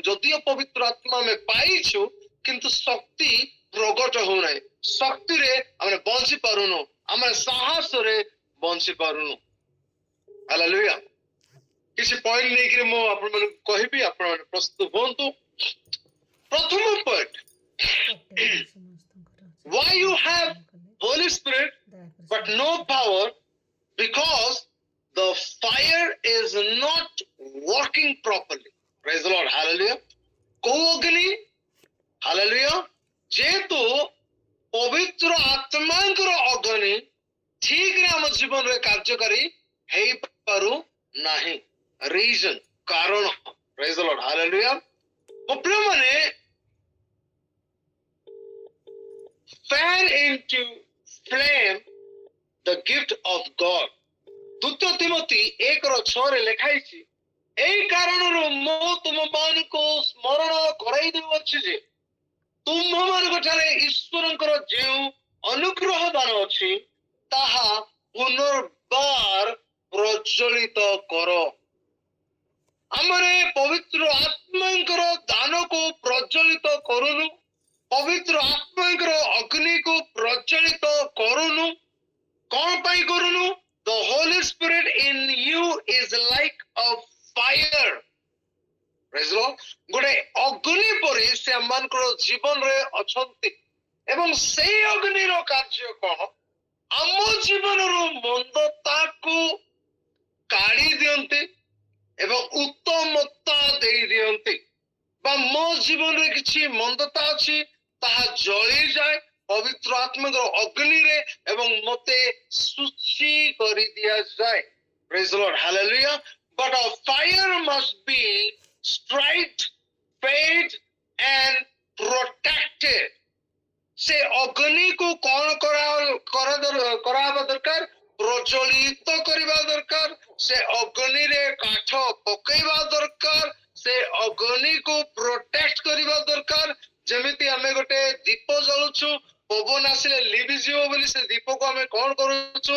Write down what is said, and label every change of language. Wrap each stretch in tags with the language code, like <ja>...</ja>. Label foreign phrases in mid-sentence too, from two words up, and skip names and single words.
<or>ଯଦିଓ ପବିତ୍ର ଆତ୍ମା ଆମେ ପାଇଛୁ କିନ୍ତୁ ଶକ୍ତି ପ୍ରକଟ ହଉନାହିଁ। ଶକ୍ତିରେ ଆମେ ବଞ୍ଚି ପାରୁନୁ, ଆମେ ସାହସରେ ବଞ୍ଚି ପାରୁନୁ। ହାଲେଲୁୟା। କିଛି ପଏଣ୍ଟ ନେଇକିରି ମୁଁ ଆପଣମାନଙ୍କୁ କହିବି, ଆପଣମାନେ ପ୍ରସ୍ତୁତ ହୁଅନ୍ତୁ। ପ୍ରଥମ ପଏଣ୍ଟ,</or> <en>why you have Holy Spirit but no power? Because the fire is not working properly. Praise the Lord. Hallelujah.</en> <or>କୋଉ ଅଗ୍ନି?</or> <en>Hallelujah.</en> <or>ଯେହେତୁ ପବିତ୍ର ଆତ୍ମାଙ୍କର ଅଗ୍ନି ଠିକରେ ଆମ ଜୀବନରେ କାର୍ଯ୍ୟକାରୀ ହେଇପାରୁ ନାହିଁ।</or> <en>ରିଜନ, କାରଣ। Praise the Lord. Hallelujah.</en> <or>ମୋ ପ୍ରିୟମାନେ,</or> <en>fan into flame the gift of God.</en> <or>ଦ୍ୱିତୀୟ ତିମୋଥୀ 1:6 ଲେଖା ହେଇଛି, ଏଇ କାରଣରୁ ମୁଁ ତୁମମାନଙ୍କୁ ସ୍ମରଣ କରାଇ ଦେଉଅଛି ଯେ ତୁମମାନଙ୍କ ଠାରେ ଈଶ୍ୱରଙ୍କର ଯେଉଁ ଅନୁଗ୍ରହ ଦାନ ଅଛି ତାହା ପୁନର୍ବାର ପ୍ରଜ୍ୱଳିତ କର। ଆମେ ପବିତ୍ର ଆତ୍ମାଙ୍କର ଦାନକୁ ପ୍ରଜ୍ୱଳିତ କରୁନୁ, ପବିତ୍ର ଆତ୍ମାଙ୍କର ଅଗ୍ନିକୁ ପ୍ରଜ୍ୱଳିତ କରୁନୁ। କଣ ପାଇଁ କରୁନୁ?</or> <en>The Holy Spirit in you is like a fire. Praise the Lord.</en> <or>ଗୋଟେ ଅଗ୍ନି ପରି ସେ ଆମମାନଙ୍କର ଜୀବନରେ ଅଛନ୍ତି। ଏବଂ ସେଇ ଅଗ୍ନିର କାର୍ଯ୍ୟ କଣ? ଆମ ଜୀବନରୁ ମନ୍ଦତାକୁ କାଢି ଦିଅନ୍ତି ଏବଂ ଉତ୍ତମତା ଦେଇ ଦିଅନ୍ତି। ବା ମୋ ଜୀବନରେ କିଛି ମନ୍ଦତା ଅଛି ତାହା ଜଳିଯାଏ ପବିତ୍ର ଆତ୍ମାଙ୍କର ଅଗ୍ନିରେ ଏବଂ ମତେ ଶୁଚି କରି ଦିଆଯାଏ।</or> <en>Praise the Lord. Hallelujah. But a fire must be striped, paid and protected.</en> <or>ସେ ଅଗ୍ନିକୁ କଣ କରାହେବା ଦରକାର? ପ୍ରଜ୍ୱଳିତ କରିବା ଦରକାର। ସେ ଅଗ୍ନିରେ କାଠ ପକେଇବା ଦରକାର। ସେ ଅଗ୍ନିକୁ ପ୍ରୋଟେକ୍ଟ କରିବା ଦରକାର। ଯେମିତି ଆମେ ଗୋଟେ ଦୀପ ଜଳୁଛୁ, ପବନ ଆସିଲେ ଲିଭିଯିବ ବୋଲି ସେ ଦୀପକୁ ଆମେ କଣ କରୁଛୁ?</or>